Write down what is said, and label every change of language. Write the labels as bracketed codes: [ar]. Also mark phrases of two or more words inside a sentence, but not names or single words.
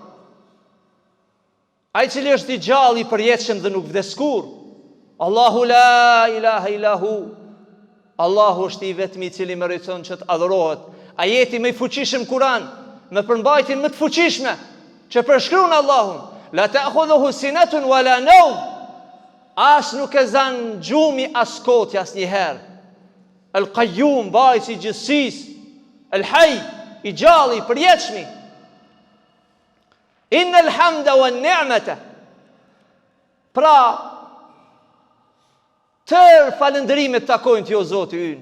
[sq] Ai cili është i gjallë, i përjetshëm dhe nuk vdes kurrë. [ar] الله لا إله إلا هو. [sq] Allahu është i vetmi i cili meriton që të adhurohet. Ajeti më i fuqishëm Kur'an, me përmbajtjen më të fuqishme që përshkruan Allahun. [ar] لا تأخذه سنة ولا نوم. [sq] As nuk e zan gjumi as koti asnjëherë. El-Qayyum, mbajtësi i gjithësisë, El-Hayy, i gjallë, i përjetshëm. [ar] إن الحمد والنعمة. [sq] Pra tërë falënderimet takojnë t'jo Zoti ynë.